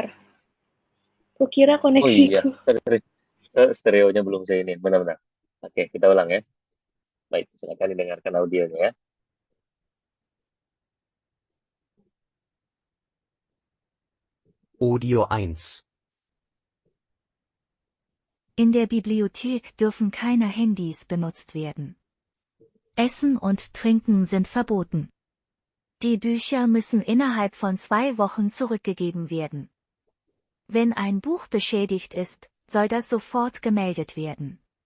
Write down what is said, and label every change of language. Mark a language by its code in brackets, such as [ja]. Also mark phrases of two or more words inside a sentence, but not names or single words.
[id] Her. Kukira Oh iya, koneksiku. stereonya belum saya ini. Benar-benar. Oke, kita ulang ya. Baik, silakan didengarkan audionya ya. Audio 1. [de] In der Bibliothek dürfen keine Handys benutzt werden. Essen und Trinken sind verboten. Die Bücher müssen innerhalb von 2 Wochen zurückgegeben werden. Wenn ein Buch beschädigt ist, soll das sofort gemeldet werden.